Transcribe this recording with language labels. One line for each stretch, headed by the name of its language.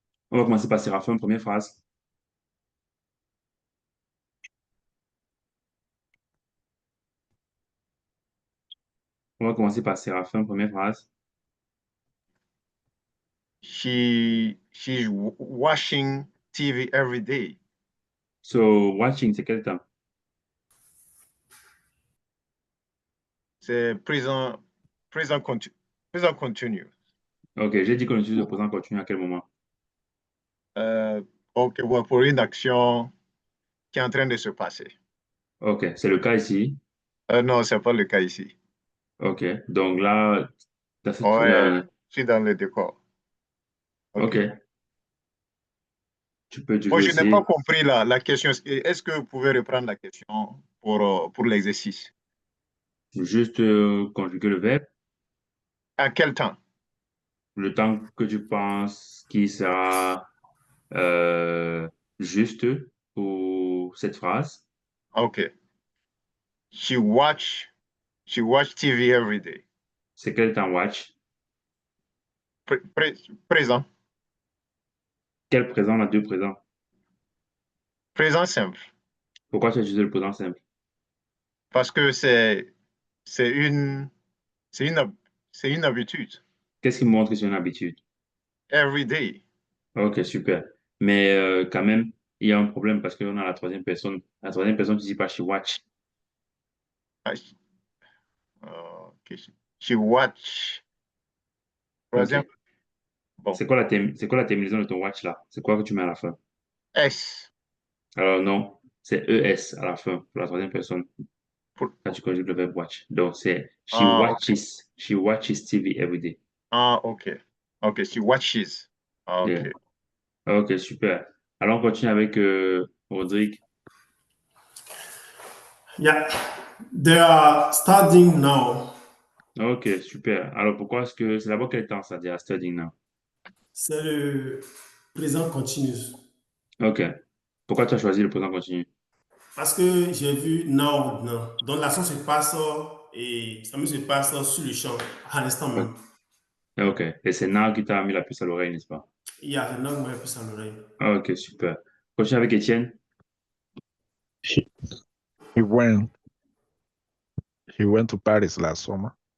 French: On va commencer par Séraphin, première phrase. On va commencer par Séraphin, première phrase.
English: She's watching TV every day.
French: So, watching, c'est quel temps? C'est présent continu. Ok, j'ai dit qu'on utilise le présent continu à quel moment? Ok, ouais, pour une action qui est en train de se passer. Ok, c'est le cas ici. Non, c'est pas le cas ici. Ok, donc là, Ouais, je suis dans le décor. ok, Ok. tu peux Bon, toujours je n'ai pas essayer. compris la question. Est-ce que vous pouvez reprendre la question pour l'exercice? Juste conjuguer le verbe, À quel temps? le temps que tu penses qu'il sera euh, juste pour cette phrase. Ok.
English: She watch, she watch TV every day.
French: C'est quel temps watch? Présent. Quel présent? On a deux présents. Présent simple. Pourquoi tu as utilisé le présent simple? Parce que c'est une, c'est une, c'est une habitude. Qu'est-ce qui montre que c'est une habitude?
English: Every day.
French: Ok, super. Mais quand même, il y a un problème parce qu'on a la troisième personne. La troisième personne, tu dis pas
English: she watch.
French: Ah, ok.
English: She watch.
French: Troisième. Ok. Bon. C'est quoi la terminaison de ton watch là? C'est quoi que tu mets à la fin? S. Alors non, c'est ES à la fin pour la troisième personne Pour- quand tu conjugues le verbe watch. Donc c'est ah,
English: she watches TV every day. ok. Ok. She watches. Ah, Yeah. ok.
French: Ok, super. Alors on continue avec Rodrigue.
English: Yeah, they are studying now.
French: Ok, super. Alors pourquoi est-ce que c'est d'abord quel temps ça dit à studying now? C'est le présent continu. Ok. Pourquoi tu as choisi le présent continu? Parce que j'ai vu now, now. Donc l'action se passe et ça me se passe sur le champ à l'instant même. Ok. Et c'est now qui t'a mis la puce à l'oreille, n'est-ce pas? Il y a un homme plus à l'oreille. Ok, super. Continue avec Étienne.
English: He, he went he went to Paris last summer.